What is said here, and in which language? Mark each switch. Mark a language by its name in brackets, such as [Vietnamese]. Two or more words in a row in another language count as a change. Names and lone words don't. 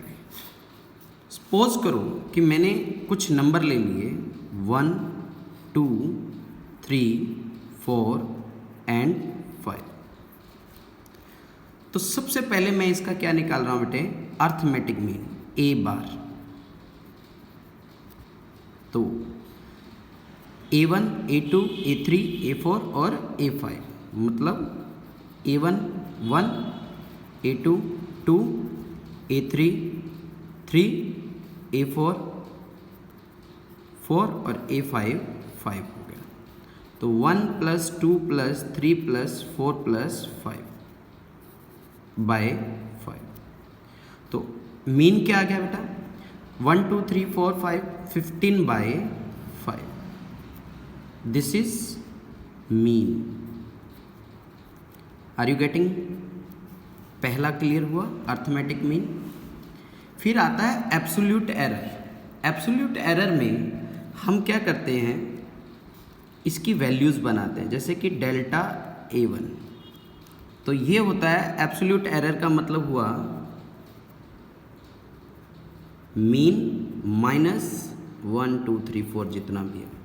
[Hindi] सपोज करो कि मैंने कुछ नंबर ले लिए 1, 2, 3, 4 एंड 5। तो सबसे पहले मैं इसका क्या निकाल रहा हूं बेटे? [English] arithmetic mean, A bar. [Hindi] तो A1, A2, A3, A4 और A5, मतलब A1 1, A2 2, A3 3, A4 4 और A5 5 हो गया। तो 1 + 2 + 3 + 4 + 5 बाय 5। तो मीन क्या आ गया बेटा? 1 2 3 4 5 15 बाय 5। [English] this is mean. are you getting? [Hindi] पहला क्लियर हुआ, [English] arithmetic mean. [Hindi] फिर आता है [English] absolute error. absolute error [Hindi] में हम क्या करते हैं, इसकी वैल्यूज़ बनाते हैं, जैसे कि डेल्टा A1। तो ये होता है [English] absolute error [Hindi] का मतलब हुआ [English] mean minus [Hindi] 1 2 3 4 जितना भी है।